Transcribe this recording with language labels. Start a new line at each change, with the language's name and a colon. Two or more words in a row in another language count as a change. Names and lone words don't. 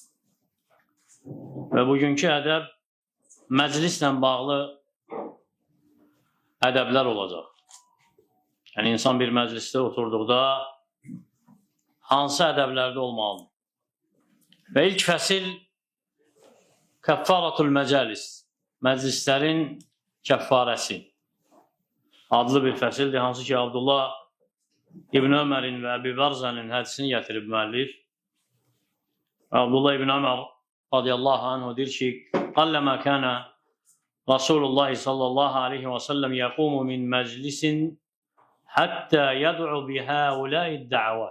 Turkish: Ve bugünkü edeb meclisle bağlı edebler olacak. Yani insan bir mecliste oturduğunda hansı edeblərdə olmalı?
Azerbaijani: Ve ilk fəsil Kəffaratul Məcəlis, məclislərin kəffarəsi adlı bir fəsildir. Hansı ki Abdullah İbn Ömərin və Əbi Barzənin hədisini gətirib müəllif.
Arabic: Abdullah İbn Ömər رضي الله عنه
Azerbaijani: deyir ki,
Arabic: قلما كان رسول الله صلى الله عليه وسلم يقوم من مجلس حتى يدعو بهؤلاء الدعوات.